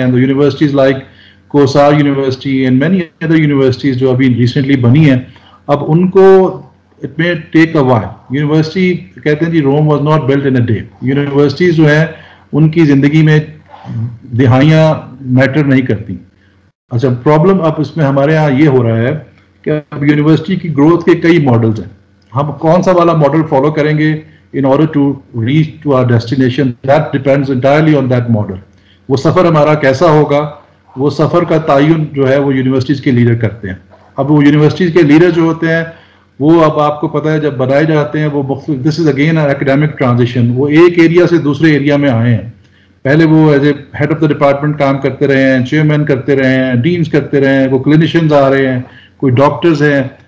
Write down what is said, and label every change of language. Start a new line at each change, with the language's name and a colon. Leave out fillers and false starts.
English: universities like Kohsar university and many other universities
Urdu: جو ابھی recently بنی ہیں, اب ان کو
English: It میں take a while.
Urdu: یونیورسٹی کہتے ہیں جی
English: Rome was not built in a day.
Urdu: Universities جو ہیں ان کی زندگی میں دہائیاں میٹر نہیں کرتی. اچھا, پرابلم اب اس میں ہمارے ہاں یہ ہو رہا ہے کہ اب یونیورسٹی کی گروتھ کے کئی ماڈلز ہیں. ہم کون سا والا ماڈل فالو کریں گے
English: in order to reach to our destination, that depends entirely on that model.
Urdu: وہ سفر ہمارا کیسا ہوگا, وہ سفر کا تعین جو ہے وہ یونیورسٹیز کے لیڈر کرتے ہیں. اب وہ یونیورسٹیز کے لیڈر جو ہوتے ہیں وہ اب آپ کو پتہ ہے جب بنائے جاتے ہیں وہ مختلف,
English: This is again academic transition.
Urdu: وہ ایک ایریا سے دوسرے ایریا میں آئے ہیں. پہلے وہ
English: as a head of the department
Urdu: کام کرتے رہے ہیں, چیئرمین کرتے رہے ہیں, ڈینس کرتے رہے ہیں, کوئی کلینیشینز آ رہے ہیں, کوئی ڈاکٹرز ہیں.